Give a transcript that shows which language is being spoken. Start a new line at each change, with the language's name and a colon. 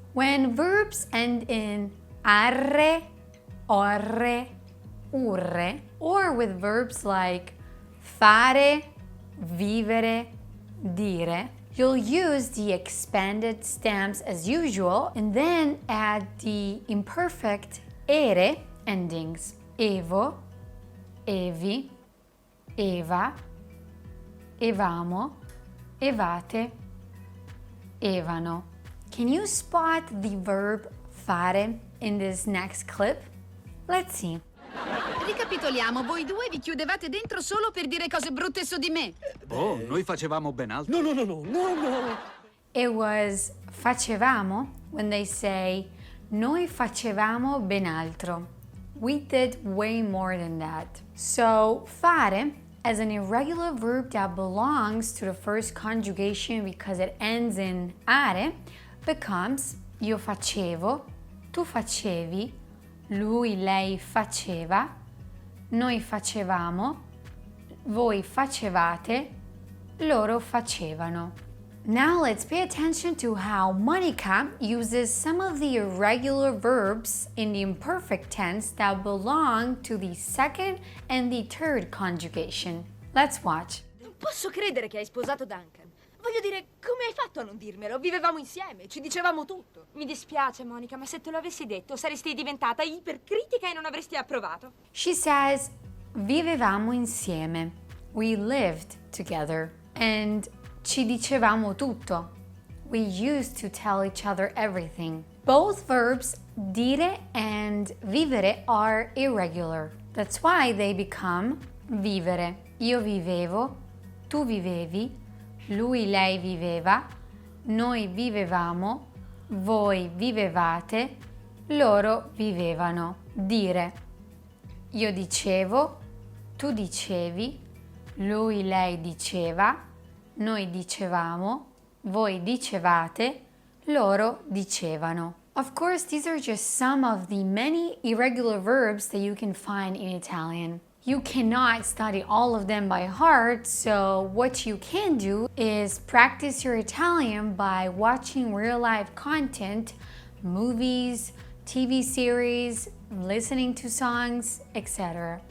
English: When verbs end in arre, orre, urre, or with verbs like fare, vivere, dire, you'll use the expanded stems as usual and then add the imperfect ere endings.
Italian: Evo, evi, eva, evamo, evate, evano.
English: Can you spot the verb fare in this next clip? Let's see.
Italian: Ricapitoliamo, voi due vi chiudevate dentro solo per dire cose brutte su di me. Oh, noi facevamo ben altro.
English: It was facevamo when they say
Italian: noi facevamo ben altro.
English: We did way more than that. So fare, as an irregular verb that belongs to the first conjugation because it ends in are, becomes
Italian: io facevo, tu facevi, lui, lei faceva, noi facevamo, voi facevate, loro facevano.
English: Now let's pay attention to how Monica uses some of the irregular verbs in the imperfect tense that belong to the second and the third conjugation. Let's watch.
Italian: Non posso credere che hai sposato Duncan. Voglio dire, come hai fatto a non dirmelo? Vivevamo insieme, ci dicevamo tutto. Mi dispiace, Monica, ma se te lo avessi detto saresti diventata ipercritica e non avresti approvato.
English: She says,
Italian: vivevamo insieme.
English: We lived together. And
Italian: ci dicevamo tutto.
English: We used to tell each other everything. Both verbs dire and vivere are irregular. That's why they become vivere.
Italian: Io vivevo, tu vivevi, lui, lei viveva, noi vivevamo, voi vivevate, loro vivevano. Dire. Io dicevo, tu dicevi, lui, lei diceva, noi dicevamo, voi dicevate, loro dicevano.
English: Of course, these are just some of the many irregular verbs that you can find in Italian. You cannot study all of them by heart, so what you can do is practice your Italian by watching real-life content, movies, TV series, listening to songs, etc.